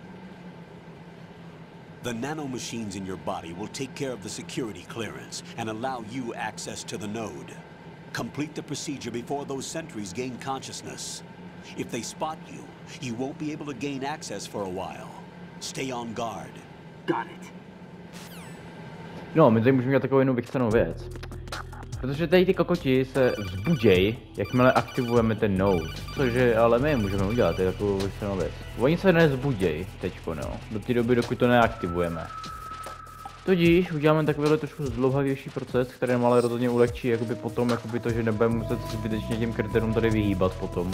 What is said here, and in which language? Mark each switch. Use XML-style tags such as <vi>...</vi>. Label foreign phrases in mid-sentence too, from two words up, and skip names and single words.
<en>The nanomachines in your body will take care of the security clearance and allow you access to the node. Complete the procedure before those sentries gain consciousness. If they spot you, you won't be able to gain access for a while. Stay on guard. Got it.</en> <cs>No, my tady můžeme dělat takovou jednu vychcenou věc. Protože tady ty kokoti se vzbudějí, jakmile aktivujeme ten node. Cože ale my můžeme udělat, to je takovou vychcenou věc. Oni se nezbudějí teďko, no. Do té doby, dokud to neaktivujeme. Tudíž uděláme takovýhle trošku zdlouhavější proces, který nám ale rozhodně ulehčí jakoby potom, jakoby to, že nebudeme muset zbytečně těm kritérům tady vyhýbat potom.</cs>